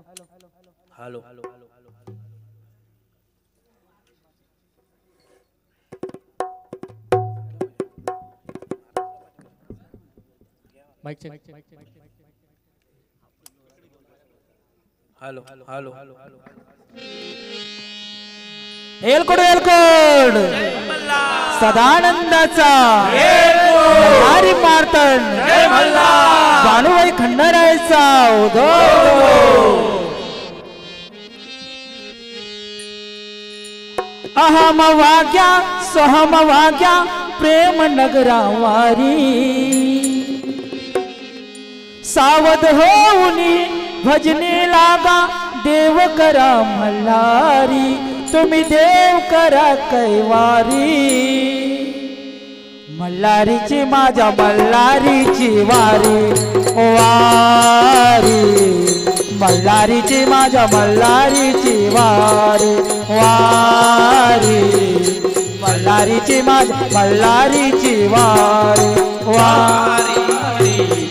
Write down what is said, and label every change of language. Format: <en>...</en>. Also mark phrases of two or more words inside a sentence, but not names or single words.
<en>हेलो mic check hello hello</en> <mr>एलकोड सदानंदाचा हरी मार्तन भानुबाई खंडारायचा उदो अहम वाग्या सहम वाग्या प्रेम नगरा वारी सावध होऊनी भजने लागा देव करा मल्हारी तुम्ही देव करा कैवारी मल्हारीची माझ्या मल्हारीची वारी वारी मल्हारीची माझ्या मल्हारीची वारी वारी मल्हारीची माझ्या मल्हारीची वारी वारी</mr>